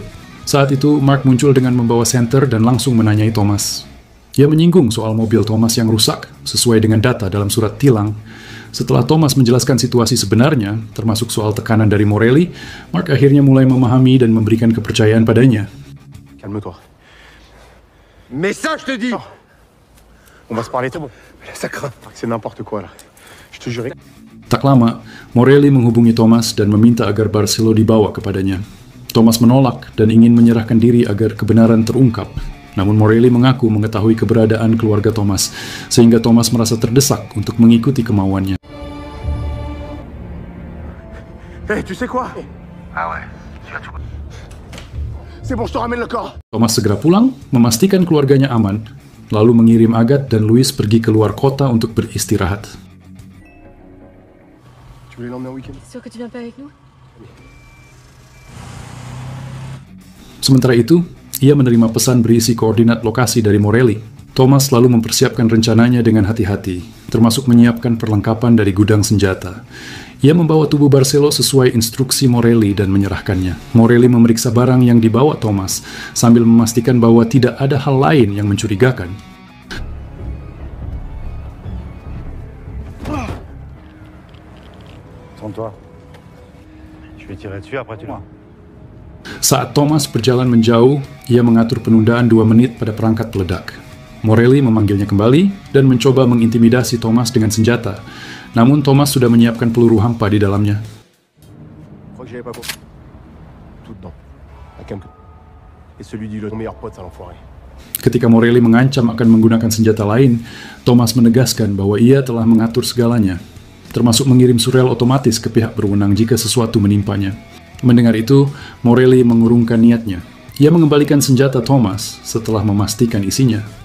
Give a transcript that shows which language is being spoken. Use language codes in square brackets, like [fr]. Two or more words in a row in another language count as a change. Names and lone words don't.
[id] Saat itu, Mark muncul dengan membawa senter dan langsung menanyai Thomas. Ia menyinggung soal mobil Thomas yang rusak, sesuai dengan data dalam surat tilang. Setelah Thomas menjelaskan situasi sebenarnya, termasuk soal tekanan dari Morelli, Mark akhirnya mulai memahami dan memberikan kepercayaan padanya. [fr] Calme-toi. Mais ça, je te dis! On va se parler, c'est bon. Ça craint. C'est n'importe quoi, là. Je te jure. [id] Tak lama, Morelli menghubungi Thomas dan meminta agar Barcelo dibawa kepadanya. Thomas menolak dan ingin menyerahkan diri agar kebenaran terungkap. Namun Morelli mengaku mengetahui keberadaan keluarga Thomas, sehingga Thomas merasa terdesak untuk mengikuti kemauannya. [fr] Hey, tu sais quoi? Ah ouais, tu as tout. C'est bon, je te ramène le corps. [id] Thomas segera pulang, memastikan keluarganya aman, lalu mengirim Agathe dan Louis pergi keluar kota untuk beristirahat. [fr] Tu voulais l'emmener en week-end? Sûr que tu viens pas avec nous? [id] Sementara itu, ia menerima pesan berisi koordinat lokasi dari Morelli. Thomas lalu mempersiapkan rencananya dengan hati-hati, termasuk menyiapkan perlengkapan dari gudang senjata. Ia membawa tubuh Barcelo sesuai instruksi Morelli dan menyerahkannya. Morelli memeriksa barang yang dibawa Thomas, sambil memastikan bahwa tidak ada hal lain yang mencurigakan. [fr] Tourne-toi. Je vais tirer dessus, après tu l'as. [id] Saat Thomas berjalan menjauh, ia mengatur penundaan 2 menit pada perangkat peledak. Morelli memanggilnya kembali dan mencoba mengintimidasi Thomas dengan senjata. Namun Thomas sudah menyiapkan peluru hampa di dalamnya. [fr] Crois que j'avais pas compris. Tout dedans. La cam. Et celui du ton meilleur pote, ça l'enfoiré. [id] Ketika Morelli mengancam akan menggunakan senjata lain, Thomas menegaskan bahwa ia telah mengatur segalanya, termasuk mengirim surel otomatis ke pihak berwenang jika sesuatu menimpanya. Mendengar itu, Morelli mengurungkan niatnya. Ia mengembalikan senjata Thomas setelah memastikan isinya.